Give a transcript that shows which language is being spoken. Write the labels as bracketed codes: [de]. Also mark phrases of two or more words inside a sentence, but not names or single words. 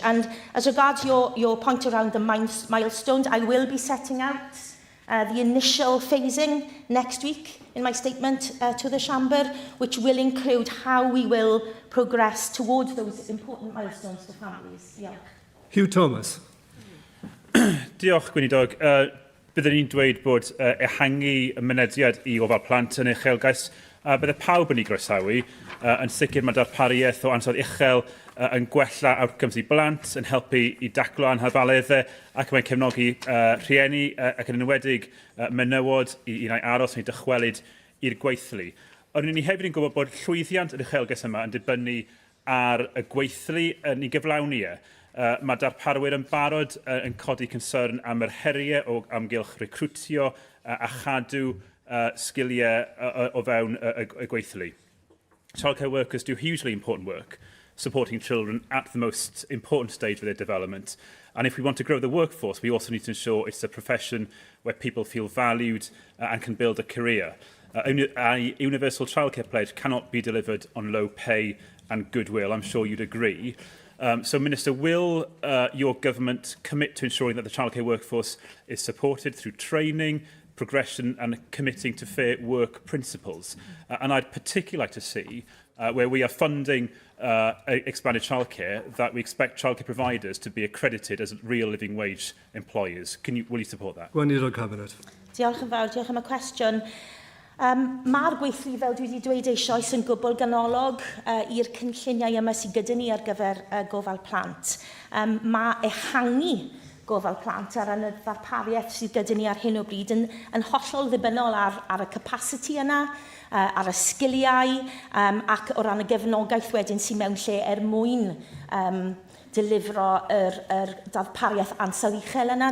[en] And as regards your point around the milestones, I will be setting out the initial phasing next week in my statement to the Chamber, which will include how we will progress towards those important milestones for families. Yeah. Hugh Thomas. [cy] Diolch, Gweinidog. Byddwn ni'n dweud bod ehangu y mynediad I ofal plant yn uchelgais. Bydde pawb yn ei groesawu. Yn sicr mae darpariaeth o ansawdd uchel yn gwella outcomes I blant, yn helpu I daclo anheddfaleddau ac mae'n cefnogi rhieni ac yn enwedig menywod I unau aros neu dychwelyd i'r gweithlu. Ond ni hefyd yn gwybod bod llwyddiant yr uchelgais yma yn dibynnu ar y gweithlu yn ei gyflawni e. Mae darparwyr yn barod yn codi concern am yr heriau o amgylch recrwtio a chadw sgiliau o fewn y gweithlu. [en] Childcare workers do hugely important work, supporting children at the most important stage of their development. And if we want to grow the workforce, we also need to ensure it's a profession where people feel valued and can build a career. A universal childcare pledge cannot be delivered on low pay and goodwill. I'm sure you'd agree. So, Minister, will your government commit to ensuring that the childcare workforce is supported through training, progression and committing to fair work principles? And I'd particularly like to see where we are funding expanded childcare, that we expect childcare providers to be accredited as real living wage employers. Will you support that? [cy] Gweinidog Cabinet. Diolch yn fawr, diolch am y cwestiwn. Mae'r gweithlu, fel dwi wedi dweud eisoes, yn gwbl ganolog i'r cynlluniau yma sydd gyda ni ar gyfer gofal plant. Mae ehangu gofal plant ar y ddarpariaeth sydd gyda ni ar hyn o bryd yn hollol ddibynnol ar y capacity yna, ar y sgiliau ac o ran y gefnogaeth wedyn sy'n mewn lle mwyn delifro yr darpariaeth ansawdd uchel yna.